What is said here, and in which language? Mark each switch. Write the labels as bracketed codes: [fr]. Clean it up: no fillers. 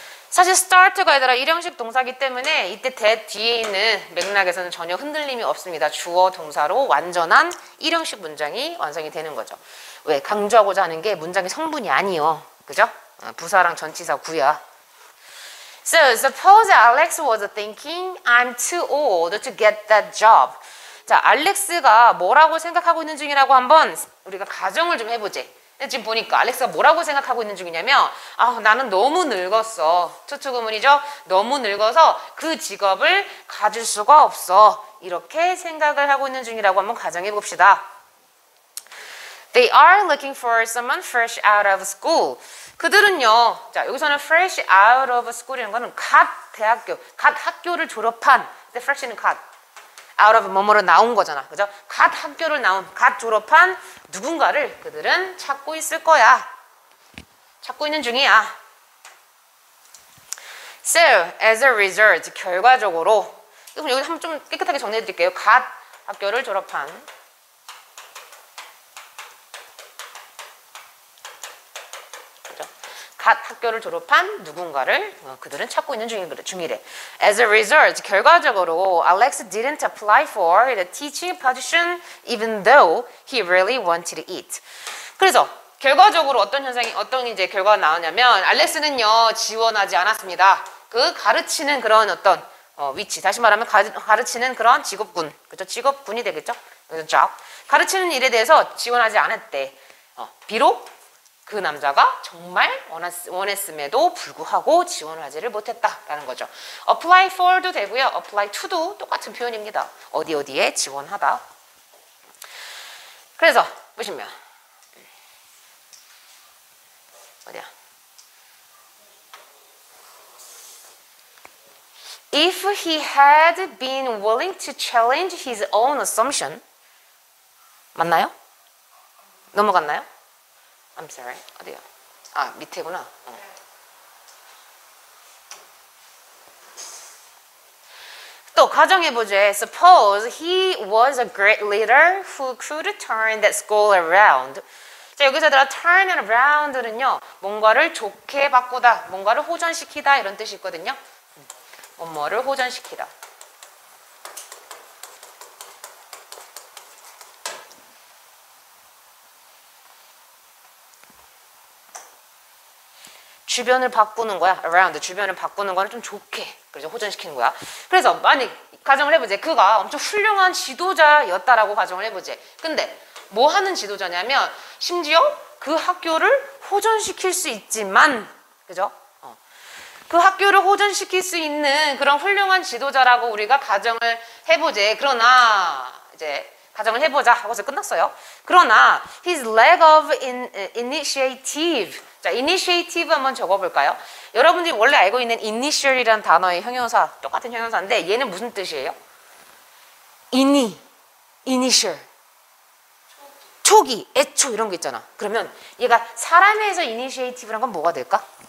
[ko] 사실 start가 아니라 일형식 동사기 때문에 이때 that 뒤에 있는 맥락에서는 전혀 흔들림이 없습니다. 주어 동사로 완전한 일형식 문장이 완성이 되는 거죠. 왜? 강조하고자 하는 게 문장의 성분이 아니요. 그죠? 부사랑 전치사 구야. [en] So suppose Alex was thinking I'm too old to get that job. [ko] 자, 알렉스가 뭐라고 생각하고 있는 중이라고 한번 우리가 가정을 좀 해보지. 근데 지금 보니까 알렉스가 뭐라고 생각하고 있는 중이냐면 나는 너무 늙었어. 투투구문이죠. 너무 늙어서 그 직업을 가질 수가 없어. 이렇게 생각을 하고 있는 중이라고 한번 가정해 봅시다. [en] They are looking for someone fresh out of school. [ko] 그들은요. 자, 여기서는 fresh out of school이라는 거는 갓 학교를 졸업한. 근데 fresh는 갓. out of 뭐뭐로 나온 거잖아. 그죠? 갓 학교를 갓 졸업한 누군가를 그들은 찾고 있을 거야. 찾고 있는 중이야. [en] So, as a result, [ko] 결과적으로 그럼 여기 한번 좀 깨끗하게 정리해 드릴게요. 갓 학교를 졸업한 갓 학교를 졸업한 누군가를 그들은 찾고 있는 중이래. [en] As a result, [ko] 결과적으로 [en] Alex didn't apply for the teaching position even though he really wanted it. [ko] 그래서 결과적으로 어떤 이제 결과가 나오냐면 알렉스는요 지원하지 않았습니다. 그 가르치는 그런 어떤 위치, 다시 말하면 가르치는 그런 직업군, 그죠? 직업군이 되겠죠? job. 가르치는 일에 대해서 지원하지 않았대. 비록 그 남자가 정말 원했음에도 불구하고 지원을 하지를 못했다라는 거죠. apply for도 되고요. apply to도 똑같은 표현입니다. 어디에 지원하다. 그래서 보시면 어디야? [en] If he had been willing to challenge his own assumption, [ko] 맞나요? 넘어갔나요? [en] I'm sorry. [ko] 어디요? 밑에구나. 또 가정해보자. [en] Suppose he was a great leader who could turn that school around. [ko] 자, 여기서 들어 turn around는요. 뭔가를 좋게 바꾸다, 뭔가를 호전시키다 이런 뜻이 있거든요. 뭐를 호전시키다. 주변을 바꾸는 거야. around. 주변을 바꾸는 거는 좀 좋게. 그래서 호전시키는 거야. 그래서 만약 가정을 해보자. 그가 엄청 훌륭한 지도자였다라고 가정을 해보자. 근데 뭐 하는 지도자냐면 심지어 그 학교를 호전시킬 수 있지만, 그죠? 그 학교를 호전시킬 수 있는 그런 훌륭한 지도자라고 우리가 가정을 해보자. 그러나 이제 가정을 해보자 하고서 끝났어요. 그러나 [en] his lack of initiative. [ko] 자, initiative 한번 적어볼까요? 여러분들이 원래 알고 있는 initial이라는 단어의 형용사, 똑같은 형용사인데 얘는 무슨 뜻이에요? [en] initial. [ko] 초기, 애초 이런 거 있잖아. 그러면 얘가 사람에서 initiative란 건 뭐가 될까?